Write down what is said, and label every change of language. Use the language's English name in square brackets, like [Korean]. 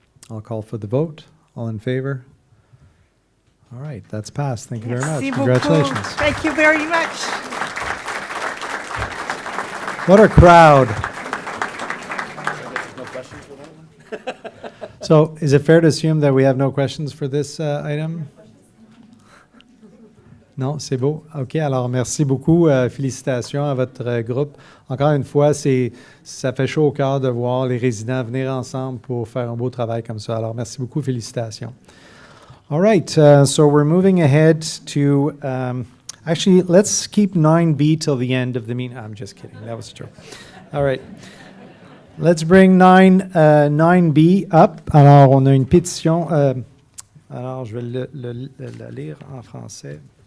[English] I'll call for the vote. All in favor? All right, that's passed. Thank you very much. [French] Merci [English] Congratulations. [French] beaucoup. [English] Thank you very much. What a crowd. No questions for that one? So is it fair to assume that we have no questions for this item? [French] Non, c'est beau. OK, alors merci beaucoup. Félicitations à votre groupe. Encore une fois, ça fait chaud au cœur de voir les résidents venir ensemble pour faire un beau travail comme ça. Alors merci beaucoup, félicitations. [English] All right, so we're moving ahead to, actually, let's keep 9B till the end of the meeting. I'm just kidding, that was true. All right, let's bring 9B up. [French] Alors, on a une pétition, alors je vais la lire en français.